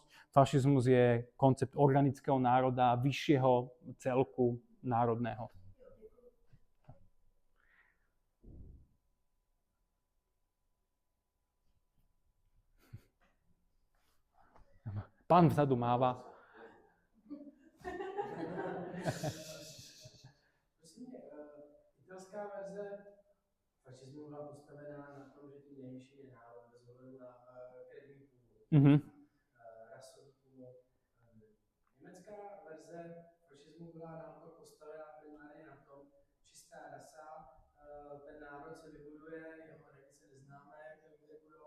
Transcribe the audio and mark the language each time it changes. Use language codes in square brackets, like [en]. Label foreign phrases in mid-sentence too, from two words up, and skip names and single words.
[sk] Fašizmus je koncept organického národa, vyššieho celku národného. Pán vzadu máva. [cs] Italská verze fašismu byla postavená na tom, že tím nejvyšší je národ bez ohledu na krevní původ, rasový původ. Německá verze fašismu byla naopak postavená primárně na tom, čistá rasa, ten národ se vybuduje, jeho hranice neznáme, jak budou.